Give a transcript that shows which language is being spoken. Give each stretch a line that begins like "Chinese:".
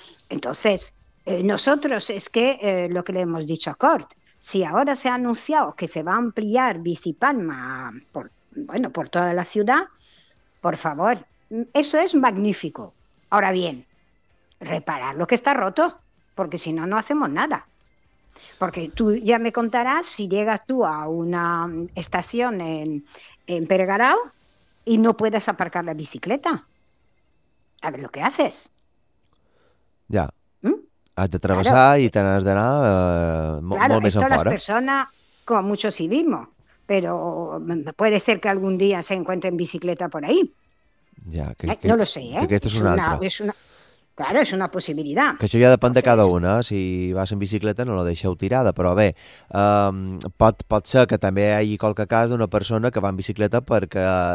Spanish: Entonces, nosotros es que lo que le hemos dicho a Cort, si ahora se ha anunciado que se va a ampliar Bici Palma por toda la ciudad, por favor, eso es magnífico. Ahora bien, reparar lo que está roto, porque si no, no hacemos nada. Porque tú ya me contarás si llegas tú a una estación en Peregarao y no puedes aparcar la bicicleta. A ver lo que haces. Ya.
Catalan: Has de travessar claro. I te n'has d'anar molt més enfora.
Spanish: Claro, esto las personas con mucho civismo, pero puede ser que algún día se encuentre en bicicleta por ahí. Ya, no lo sé, ¿eh?
Catalan: Que es una altra.
Spanish: Claro, es una posibilidad.
Catalan: Que això ja depèn de cada una. Si vas en bicicleta no la deixeu tirada, però bé, pot ser que també hi hagi qualque cas d'una persona que va en bicicleta perquè...